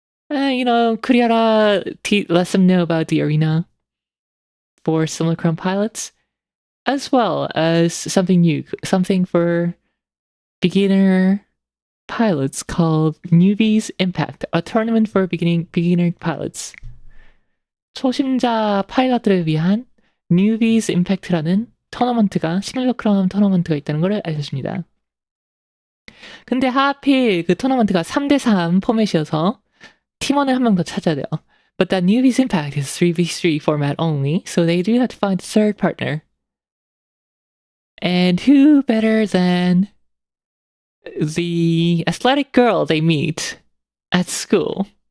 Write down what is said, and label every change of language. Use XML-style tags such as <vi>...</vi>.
<en>You know, Kurihara lets them know about the arena for simulacrum pilots, as well as something new, something for beginner pilots called Newbies Impact, a tournament for beginner pilots.</en> <ko>초심자 파일럿들을 위한 Newbies Impact라는 토너먼트가 시뮬러크럼 토너먼트가 있다는 걸 알려줍니다. 근데 하필 그 토너먼트가 3대3 포맷이어서 팀원을 한 명 더 찾아야 돼요.</ko> <en>But that Newbies Impact is 3v3 format only, so they do have to find a third partner. And who better than the athletic girl they meet at school?</en>